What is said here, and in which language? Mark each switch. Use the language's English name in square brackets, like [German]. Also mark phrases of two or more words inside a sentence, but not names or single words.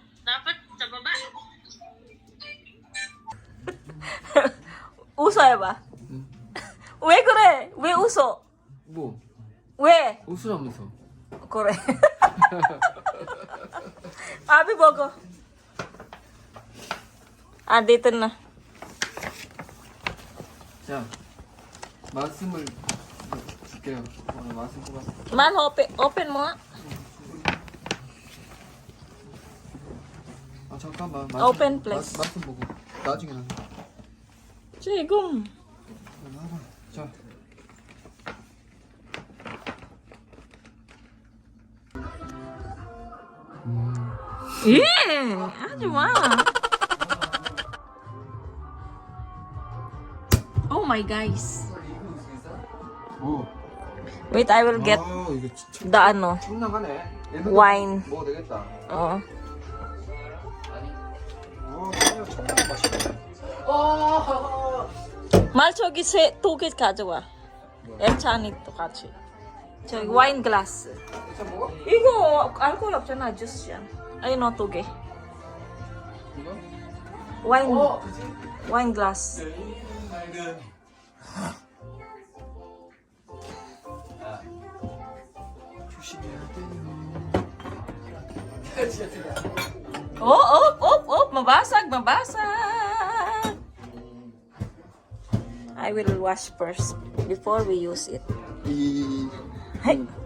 [Filipino] Dapat sa baba. [Korean] 웃어요 봐. 왜 그래? 왜 웃어? 뭐? 왜? 웃으라면서. 그래. Abi 먹어. 아, [Filipino] dito na. [Korean] 자, 말씀을 줄게요. 오늘 말씀 뽑았어. [Filipino] Man, open mo nga. [Korean] 아 잠깐만. [English] Open, please. [Korean] 말씀 보고 나중에 나. 지금. 나와봐. 자. 예, 하지 마. [English] Oh my guys. [Korean] 뭐? [English] Wait, I will get [Korean] 아 이거 진짜 [English] the ano, [Korean] 촌나가네. [English] wine. [Korean] 먹어도 되겠다. [English] Oh. [Korean] 그냥 촌나가 맛있네. 말 저기 두 개 가져와. 엠찬이도 같이. 저기 와인 글라스. 진짜 먹어? 이거 알코올 없잖아, 주스야. [Filipino] ayun o, [Korean] 2개. 이거? 와인, 그치? 와인 글라스. 조심해야 돼요. [Filipino] Oh, mabasag. [English] I will wash first before we use it. [Korean] 이 [English] Hey.